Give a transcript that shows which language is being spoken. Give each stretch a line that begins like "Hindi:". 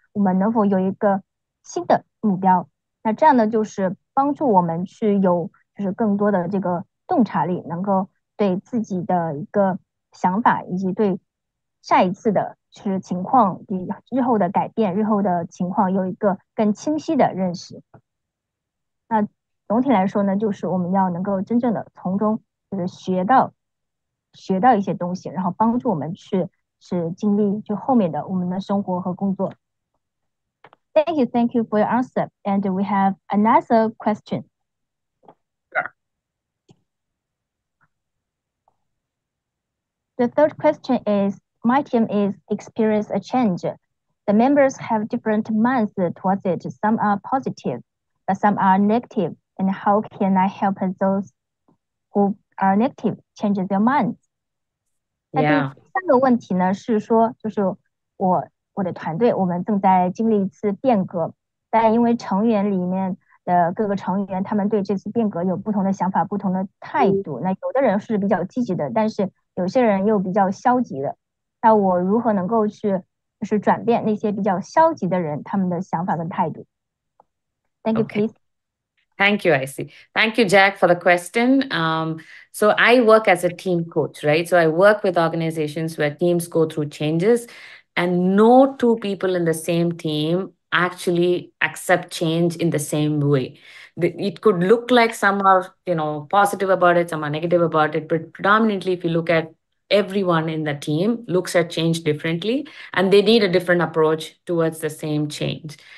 Chinese: 我们能否有一个新的目标？那这样呢，就是帮助我们去有就是更多的这个洞察力，能够对自己的一个想法以及对下一次的就是情况，日后的改变、日后的情况有一个更清晰的认识。那总体来说呢，就是我们要能够真正的从中就是学到一些东西，然后帮助我们去是经历就后面的我们的生活和工作。
English: Thank you for your answer. And we have another question. Sure. The third question is, my team is experience a change. The members have different minds towards it. Some are positive, but some are negative. And how can I help those who are negative change their minds?
Chinese: 那第
English: Yeah.
Chinese: 三个问题呢是说，就是我的团队我们正在经历一次变革，但因为成员里面的各个成员，他们对这次变革有不同的想法、不同的态度。那有的人是比较积极的，但是有些人又比较消极的。那我如何能够去就是转变那些比较消极的人他们的想法跟态度？
English: Thank you, Okay. please. Thank you, Icy. Thank you, Jack, for the question. So I work as a team coach, right? So I work with organizations where teams go through changes, and no two people in the same team actually accept change in the same way. It could look like some are, positive about it, some are negative about it, but predominantly, if you look at everyone in the team looks at change differently, and they need a different approach towards the same change.